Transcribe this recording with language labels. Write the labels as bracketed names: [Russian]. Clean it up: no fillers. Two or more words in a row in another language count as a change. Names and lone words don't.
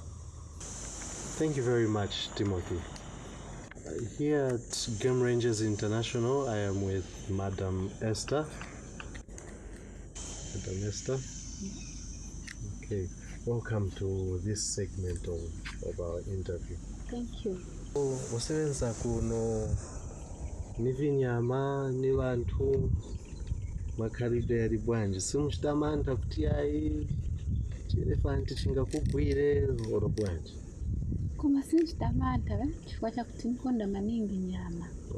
[English] Thank you very much, Timothy. Here at Game Rangers International, I am with Madam Esther. Madam Esther. Okay, welcome to this segment of our interview. Thank you. [Nyanja] Usebenza kuno ni vinyama ni vantu makhalidwe ali bwanji, simuchitamanta kuti ayi chielefanti chingakugwire olo bwanji? Koma sinchitamanta chifukwa chakuti ndikonda maningi nyama.